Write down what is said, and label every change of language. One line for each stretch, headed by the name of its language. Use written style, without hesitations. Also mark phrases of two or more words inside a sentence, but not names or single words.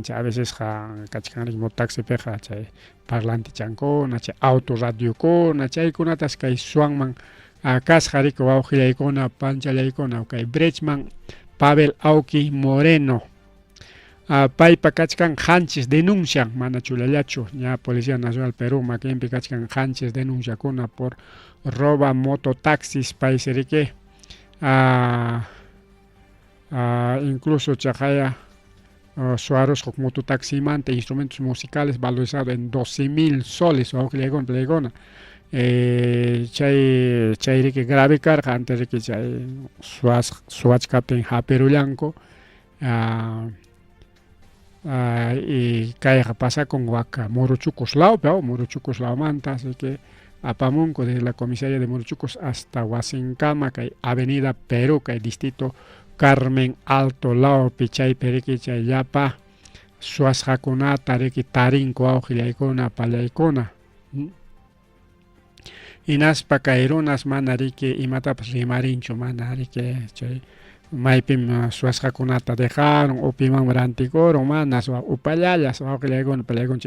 Quechua: chay
Spanish: a veces
Quechua: kachkanrik mototaxipiqa chay parlante chankuna chay auto radiokuna chaykunatas kay suwanman kasqa riki wawqillaykuna panchallaykuna kay Brechman Pavel Auqui Moreno paypa kachkan qanchis denuncian mana chulallachu ña Policía Nacional Perú makinpi kachkan qanchis denunciakuna
Spanish: por roba mototaxis
Quechua: paysiriki incluso chaqaya Suárez mototaximante
Spanish: instrumentos musicales valorizados en 12.000 soles
Quechua: wawqillaykuna chayriki
Spanish: grave carga antes
Quechua: riki chay suwachkaptin haperullanku y kayqa
Spanish: pasa con
Quechua: waka Moruchucos laupi Moruchucos laumanta
Spanish: así que
Quechua: apamunku
Spanish: desde la comisaría de Moruchucos hasta Huasincama
Quechua: kay avenida Perú kay distrito Carmen Alto laupi chaypi riki chay llapa suwasqakunata riki tarinku wawqillaykuna pallaykuna hinaspa kay runas mana riki imatapas rimarinchu mana riki chay maypim suwasqakunata dejaron upiman rantikuron mana upallallas wawqillaykuna pallaykunchik